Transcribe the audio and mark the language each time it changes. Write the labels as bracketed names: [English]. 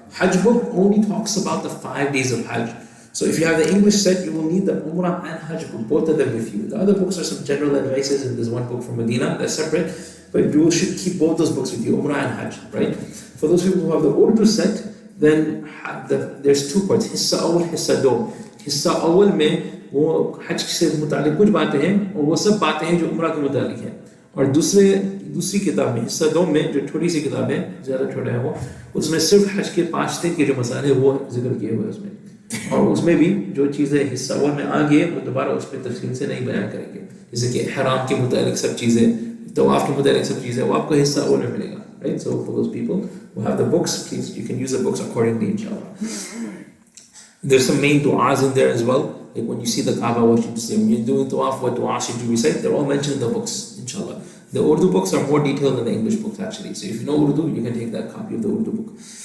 [English] Hajj book only talks about the 5 days of Hajj. So if you have the English set, you will need the Umrah and Hajj book, both of them with you. The other books are some general advices, and there's one book from Medina that's separate, but you should keep both those books with you, Umrah and Hajj, right? For those people who have the Urdu set, then there's 2 parts, Hissa Awal, Hissa Do. [Hindi] हिस्सा अव्वल में वो हज से मुतालिक कुछ बातें हैं और वो सब बातें हैं जो उम्रा के मुतालिक हैं, और दूसरी किताब में हिस्सा 2 में जो थोड़ी सी किताब है, ज़्यादा छोटा है वो, उसमें सिर्फ हज के 5 दिन के जो मसाले हैं वो जिक्र किए हुए उसमें, और उसमें भी जो चीज़ें हिस्सा अव्वल में आ गई वो दोबारा उस पर तफसील से नहीं बयान करेंगे, जैसे कि हराम के मुतालिक सब चीज़ें, तवाफ के मुतालिक सब चीज़ें, वो आपको हिस्सा अव्वल में मिलेगा, [English] right? So for those people who have the books, please, you can use the books accordingly, inshallah. There's some main du'as in there as well. Like when you see the Kaaba, what you say. When you're doing tawaf, what du'a should you recite? They're all mentioned in the books, inshallah. The Urdu books are more detailed than the English books, actually. So if you know Urdu, you can take that copy of the Urdu book.